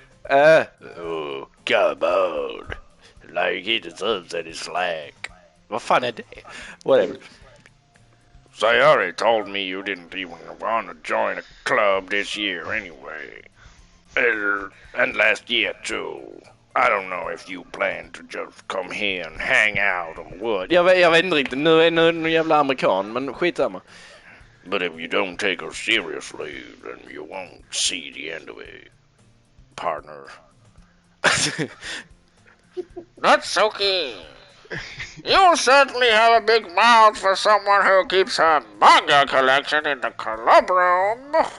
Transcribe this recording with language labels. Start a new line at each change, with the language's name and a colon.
English: Oh, come on. Like he deserves any slack.
Swedish: Vad fan är det?
English: Whatever. Sayori told me you didn't even want to join a club this year anyway. And last year too. I don't know if you plan to just come here and hang out or what.
Swedish: Jag vet inte riktigt. Nu är någon jävla amerikan, men skitsamma.
English: But if you don't take her seriously, then you won't see the end of it, partner. Natsuki, you certainly have a big mouth for someone who keeps her manga collection in the club room.